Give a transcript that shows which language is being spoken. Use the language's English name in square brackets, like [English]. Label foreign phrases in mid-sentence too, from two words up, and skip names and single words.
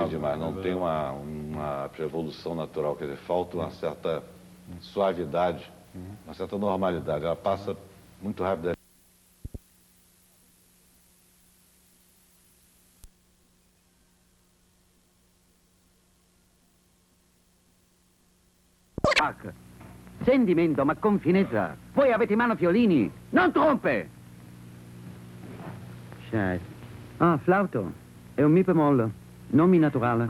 [Portuguese] assim demais, não tem uma evolução natural, quer dizer, falta uma certa suavidade, uma certa normalidade, ela passa muito rápido. [Italian] Sentimento, ma con finezza. Voi avete in mano fiolini, non trompe! Scheiße. Ah, flauto. È un mi bemolle, non mi naturale.